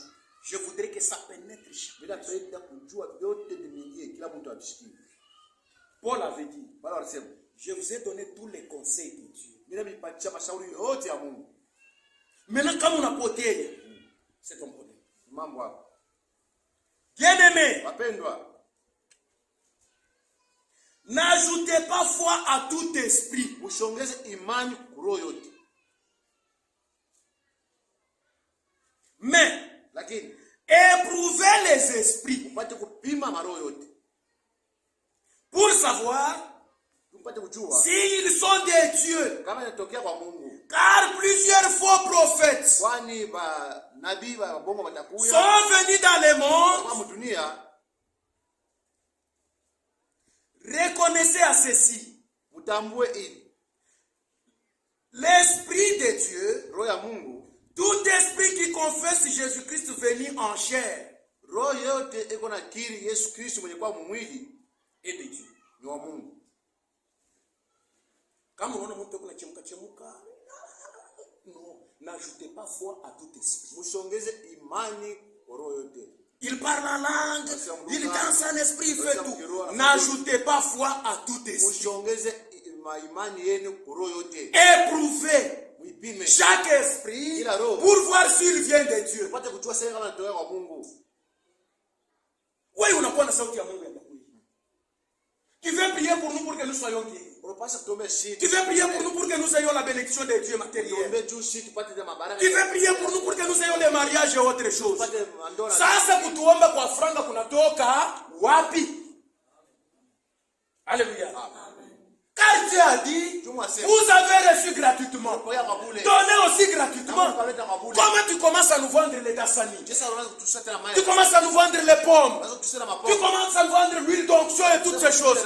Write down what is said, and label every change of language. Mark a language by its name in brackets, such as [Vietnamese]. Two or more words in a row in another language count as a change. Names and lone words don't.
[French] Je voudrais que ça pénètre. Paul avait dit, je vous ai donné tous les conseils de Dieu. Maintenant, comme on a poté, c'est ton problème. Bien-aimés, [Swahili] Wapendwa, [French] n'ajoutez pas foi à tout esprit. [Swahili] mushongeze imani kuroho yote. [French] Mais [Swahili] Lakini [French] éprouvez les esprits [Swahili] upate kupima maroho yote. [French] pour savoir [Swahili] Upate kujua [French] s'ils sont des dieux. [Swahili] kama inatokea kwa Mungu. [French] Car plusieurs faux prophètes [Swahili] Kwani ba nabii ba bongo watakuya [French] sont venus dans le monde. [Swahili] kwa dunia. [French] Reconnaissez à ceci. [Swahili] Mutambue ili [French] L'esprit de Dieu, [Swahili] roho ya Mungu, [French] tout esprit qui confesse Jésus-Christ venu en chair, [Swahili] roho yote iko na kiri Yesu Kristo mwenye kwa mwili [French] est de Dieu. [Swahili] ni wa Mungu. Kama unaona mtu kuna chemuka, [French] non, n'ajoutez pas foi à tout esprit. [Swahili] Mushongeze imani kwa roho yote. [French] Il parle en langue, il danse en esprit, il fait tout. N'ajoutez pas foi à tout esprit. [Swahili] Mushongeze imani yenu kwa roho yote. [French] Éprouvez [Swahili] Muipime [French] chaque esprit pour voir s'il vient de Dieu. [Swahili] upate kujua sasa kama inatoka kwa Mungu. Oui, unakuwa na sauti ya Mungu ya kweli. [French] Tu veux prier pour nous pour que nous soyons guéris. [Swahili] Unapaswa kuomba shida. [French] Tu veux prier pour nous pour que nous ayons la bénédiction de Dieu matérielle. [Swahili] Tuombe juu shida tupate za mabaraka. [French] Tu veux prier pour nous pour que nous ayons les mariages et autres choses. [Swahili] Tupate ndoa. Sasa kutuomba kwa franga kunatoka wapi? Alléluia. [French] Car Dieu a dit, vous avez reçu gratuitement. Donnez aussi gratuitement. Comment tu commences à nous vendre les dassani? Tu commences à nous vendre les pommes. Tu commences à nous vendre l'huile d'onction et toutes ces choses-là.